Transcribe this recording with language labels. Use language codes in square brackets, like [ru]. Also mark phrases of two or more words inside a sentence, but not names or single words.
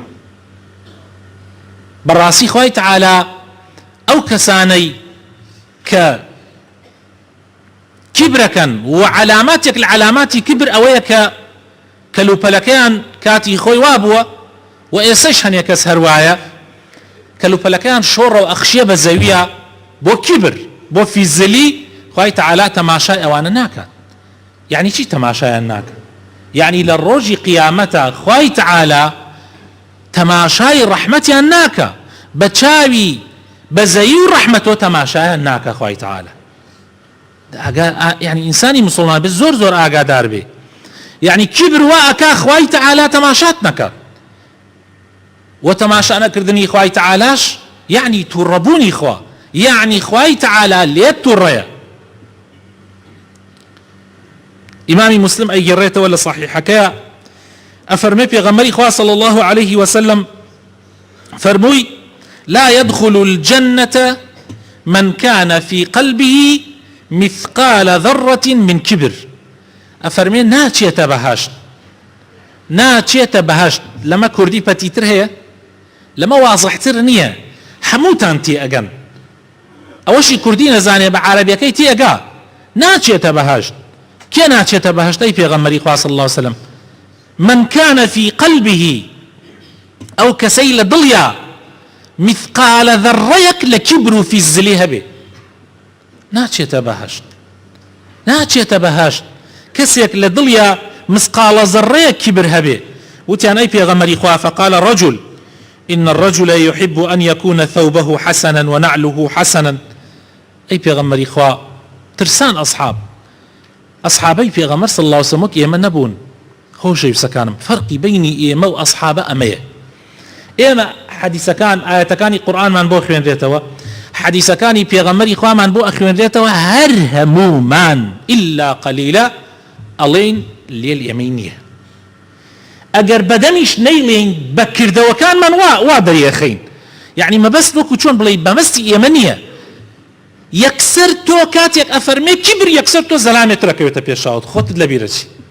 [ckb] بەڕاستی خوای تعالی ئەو کەسانەی کە کیبرەکەن و علاماتێک لە علاماتی کیبر ئەوەیە کە کەلوپەلەکەیان کاتی خۆی وابووە و ئێسەش هەنێ کەس هەروایە کەلوپەلەکەیان شۆڕە و ئەخشێ بە زەویە بۆ کیبر، بۆ فیززلی. خوای تعالی تەماشای ئەوانە ناکات. یعنی چی تەماشایان ناکات؟ یعنی لە ڕۆژی قیامەتە خوای تعالی تەماشای ڕەحمەتیان ناکە، بە چاوی بەزەیی و ڕەحمەتۆ تەماشایان ناکە خوای تعالی. يعني إنساني مسلمان بس زور زور ئاگادار بێ. يعني کیبر وا ئەکا خوای تعالی تەماشات نەکە، و تەماشا نەکردنی خوای تعالیش يعني تووڕەبوونی خوا، يعني خوای تعالی لێت تووڕەیە. ئیمامی مسلم ئەیگەڕێتەوە لە صحیحەکەیە ئەفەرمێ پێغەمبەری خوا [ar] صلى الله عليه وسلم [ckb] فەرمووی: [ar] لا يدخل الجنة من كان في قلبه مثقال ذرة من كبر [ckb] أفرمي ناچێتە بەهاشت ناچێتە بەهاشت لەمە کوردی پەتیتر هەیە لەمە وازحتر نییە هەمووتان تێ ئەگەن ئەوەشی کوردی نەزانێ بە عەرەبیەکەی تێ ئەگا ناچێتە بەهاشت کێ ناچێتە بەهاشت ئەی پێغەمبەری خوا [ar] صلی الله عليه وسلم من كان في قلبه [ckb] أو كسي لدڵیا مثقال ذرەیەک لە کیبر و فیزلی هەبێ ناچێتە بەهاشت ناچێتە بەهاشت کەسێک لە دڵیا مسقال ذرەیەک کیبر هەبێ وتیان ئەی پێغەمبەری خوا [ar] فقال رجل إن الرجل يحب أن يكون ثوبه حسنا ونعله حسنا [ckb] أي پێغەمبەری خوا ترسان أصحابي پێغەمبەر [ar] صلى الله عليه وسلم [ckb] ئێمە نەبوون خۆشەویستەکانم فەرقی بینی ئێمە و ئەصحابە ئەمەیە ئێمە حەدیثەکان ئاەتەکانی قورئانمان بۆ خوێندرێتەوە حەدیثەکانی پێغەمبەری خوامان بۆ ئەخوێندرێتەوە هەر هەموومان [ar] إلا قليلا [ckb] ئەڵێن لێل ئێمەی نییە ئەگەر بەدەمیش نەیڵێن بە کردەوەکانمان وا دەریەخەین یعنی مەبەست وەکو چۆن بڵێ بەمەستی ئێمە نییە یەکسەر تۆ کاتێک ئەفەرمێ کیبر یەکسەر تۆ زەلامێت ڕەکەوێتە پێشاوت خۆتت لەبیرە چی